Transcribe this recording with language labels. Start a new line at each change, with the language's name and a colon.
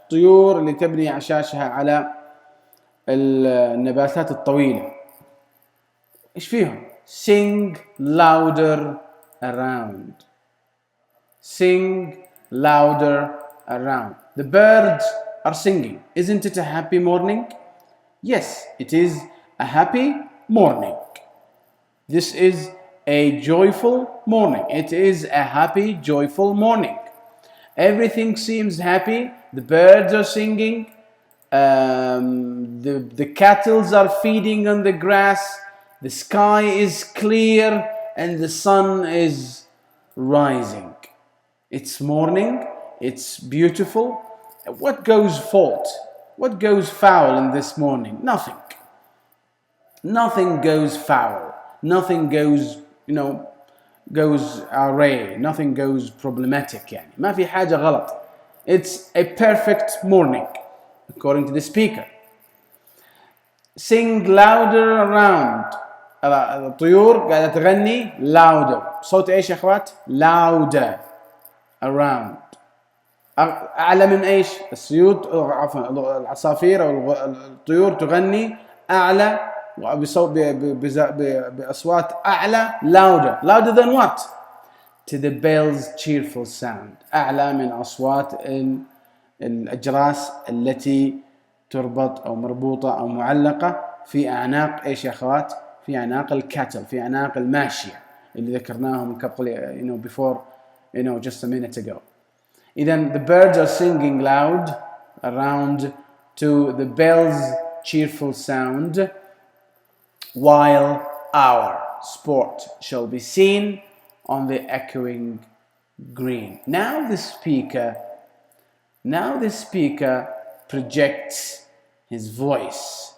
Arabic: طيور اللي تبني عشاشها على النباتات الطويلة. إيش فيهم؟
English: Sing louder around. Sing louder around. The birds are singing. Isn't it a happy morning? Yes, it is a happy morning. This is a joyful morning. It is a happy, joyful morning. Everything seems happy. The birds are singing. The cattle are feeding on the grass. The sky is clear and the sun is rising. It's morning. It's beautiful. What goes fault? What goes foul in this morning? Nothing. Nothing goes foul. Nothing goes, goes awry. Nothing goes problematic.
Arabic: يعني ما في حاجة غلط.
English: It's a perfect morning, according to the speaker. Sing louder around.
Arabic: الطيور قاعدة تغني louder. صوت ايش يا اخوات؟
English: Louder around.
Arabic: أعلى من إيش؟ عفوا العصافير أو الطيور تغني أعلى بأصوات أعلى.
English: Louder than what? To the bell's cheerful sound.
Arabic: أعلى من أصوات الأجراس التي تربط أو مربوطة أو معلقة في أعناق إيش يا أخوات؟ في أعناق الكاتل، في أعناق الماشية اللي ذكرناهم قبل
English: before just a minute ago. إذن the birds are singing loud around to the bell's cheerful sound, while our sport shall be seen on the echoing green. Now the speaker projects his voice.